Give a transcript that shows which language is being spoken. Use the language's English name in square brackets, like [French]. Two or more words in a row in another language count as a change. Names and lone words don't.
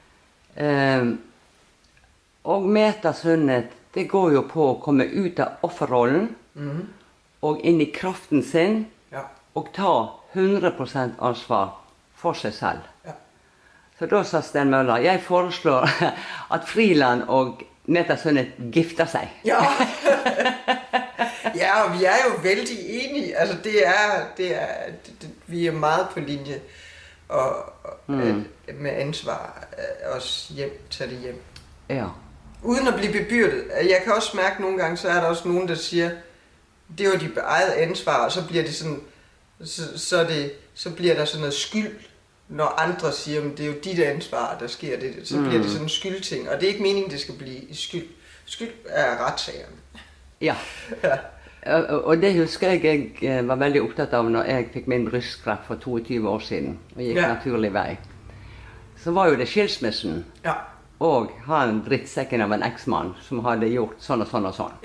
[Norwegian] Og metasunnhet, det går jo på å komme ut av offerrollen og inn i kraften sin, og ta 100% ansvar for seg selv. Ja. Så da sa Sten Møller, jeg foreslår at Friland og metasunnhet gifter seg. Ja. Ja, og vi er jo veldig enige. [Danish] Altså, vi er meget på linje og med ansvar også tage det hjem. Ja. Uden at blive bebyrdet. Jeg kan også mærke nogle gange, så er der også nogen, der siger, det var dit eget ansvar, og så bliver det sådan, så bliver der sådan noget skyld, når andre siger, at det er jo dit ansvar, der sker det. Så bliver det sådan en skyldting, og det er ikke meningen, det skal blive skyld. Skyld er retssagerne. Ja. Ja. [Norwegian] Og det husker jeg var veldig opptatt av når jeg fikk min brystkreft for 22 år siden, og gikk naturlig vei. Så var jo det skilsmissen, og han drittsekken av en eksmann som hadde gjort sånn og sånn og sånn.